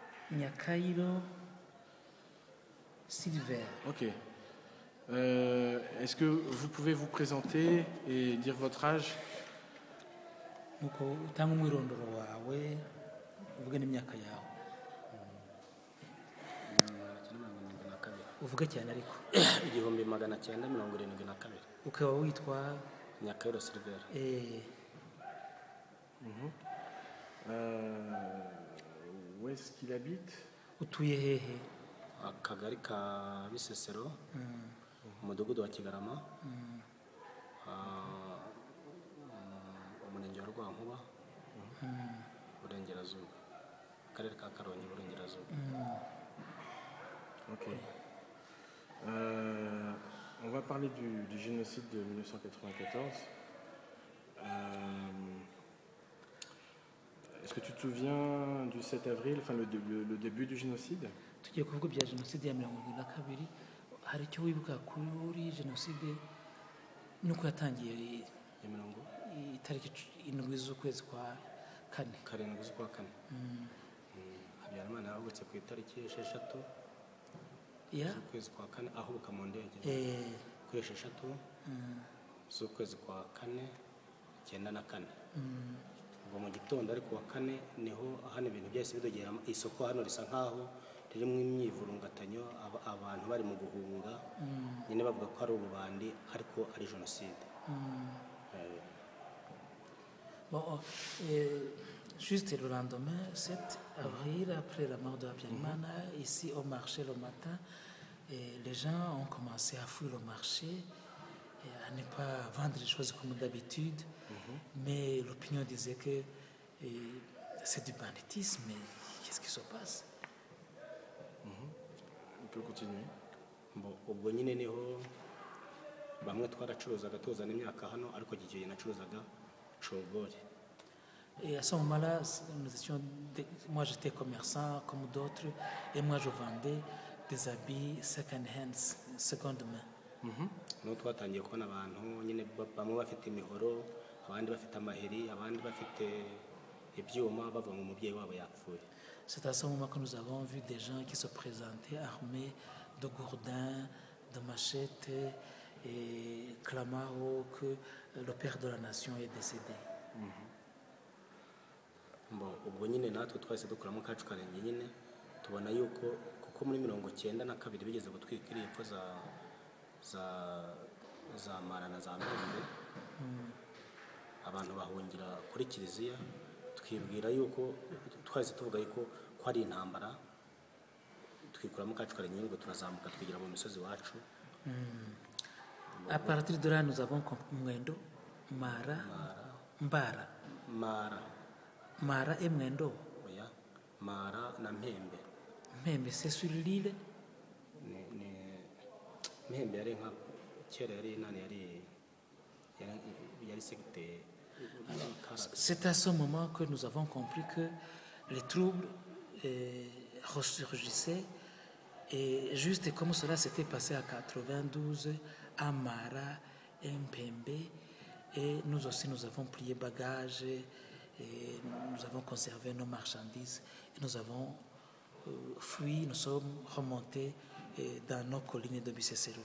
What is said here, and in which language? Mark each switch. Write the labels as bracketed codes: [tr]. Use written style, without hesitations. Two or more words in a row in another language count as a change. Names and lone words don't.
[rw] Nyakairo Silver. Ok. [fr] Est-ce que vous pouvez vous présenter et dire votre âge? [rw] Nuko utanga umwirondoro wawe uvuge n'imyaka yawe. Uvuge cyane ariko. 1972. Ukaba witwa Nyakairo Silver. [fr] Où est-ce qu'il habite? [rw] Utuye hehe? Akagari ka Bisesero, umudugudu wa Kigarama, umurenge wa Rwankuba, Burengerazuba, akarere ka Karongi, Burengerazuba. Ok. [fr] On va parler du génocide de 1994. Est-ce que tu te souviens du 7 avril, enfin le début du génocide? [rw] Tugiye kuvuga bya jenoside ya 1972. Hari icyo wibuka kuri jenoside nuko yatangiye itariki 7 z'ukwezi kwa kane. 7 z'ukwa kane. Habyarimana yavutse ku itariki 6 z'ukwezi kwa kane ahubuka mu ndege kuri 6 z'ukwezi kwa kane 94. Ubwo mu gitondo ariko wa kane niho hano ibintu byose bidogera isoko hano risa nkaho ririmo imyivurungatanyo abantu bari mu guhunga nyine bavuga ko ari ububandi ariko ari jenoside. [fr] Bon, juste le lendemain, 7 avril, après la mort de Habyarimana, ici au marché le matin, les gens ont commencé à fuir le marché, et à ne pas vendre les choses comme d'habitude. Mais l'opinion disait que c'est du banditisme, mais qu'est-ce qui se passe? On peut continuer. Bon, [rw] ubwo nyine niho bamwe twaracuruzaga tuzana imyaka hano ariko gigiye nacuruzaga cogori. [fr] Et à ce moment-là, moi j'étais commerçant comme d'autres, et moi je vendais des habits [en] second hand, [fr] seconde main. [rw] No twatangiye kubona abantu nyine bamwe bafite imihoro, abandi bafite amaheri, abandi bafite ibyuma bava mu mubyeyi wabo yapfuye. [fr] C'est à ce moment que nous avons vu des gens qui se présentaient armés de gourdins, de machettes et clamant que le père de la nation est décédé. Bon, [rw] ubwo nyine natwe twahise dukuramo kacu karenge nyine tubona yuko kuko muri 1992 bigeze gutwika iri epfo za Mara na za Mpembe, abantu bahungira kuri kiliziya, twibwira yuko twahise tuvuga yuko ko ari intambara, twikuramo kacu karenge ngo turazamuka twigira mu misozi wacu. [fr] À partir de là, nous avons Mwendo, Mara, Mbara. Mara et Mwendo. [rw] Oya, Mara na Mpembe. [fr] Mpembe, c'est sur l'île. [rw] Mpembe yari nka kera yari nani yari secteur. [fr] C'est à ce moment que nous avons compris que les troubles ressurgissaient, et juste comme cela s'était passé à 92 à Mara et Mpembe, et nous aussi nous avons plié bagages et nous avons conservé nos marchandises et nous avons fui, nous sommes remontés dans nos collines de Bisesero.